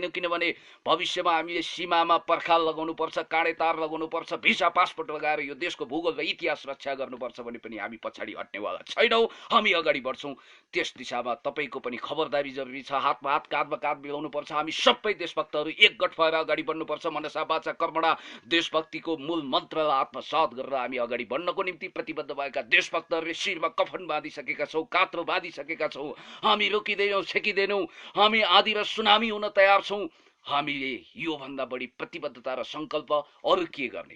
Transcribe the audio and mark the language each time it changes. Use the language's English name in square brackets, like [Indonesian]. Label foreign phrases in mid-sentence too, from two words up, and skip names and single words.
[Nepali] किनभने भविष्यमा हामीले सीमामा पर्खाल लगाउनुपर्छ, काँडे तार लगाउनुपर्छ, भिसा पासपोर्ट लगाएर यो देशको भूगोल र इतिहास रक्षा गर्नुपर्छ भने पनि हामी पछाडि हट्नेवाला छैनौँ। हामी अगाडि बढ्छौँ। त्यस दिशामा तपाईँको पनि खबरदारी जरुरी छ। हातमा हात, काँधमा काँध मिलाउनुपर्छ। हामी सबै देशभक्तहरू एकगठ भएर अगाडि बढ्नुपर्छ। [Sanskrit] मनसा वाचा कर्मणा [Nepali] देशभक्तिको मूल मन्त्र आत्मसात गरेर हामी अगाडि बढ्नको निम्ति प्रतिबद्ध भएका देशभक्तहरूले शिरमा कफन बाँधिसकेका छौँ, कात्रो बाँधिसकेका छौँ। हामी रोकिँदैनौँ, छेकिँदैनौँ। हामी आँधी र सुनामी हुन तयार छौँ। हामीले यो भन्दा बढी प्रतिबद्धता र संकल्प अरु के गर्ने?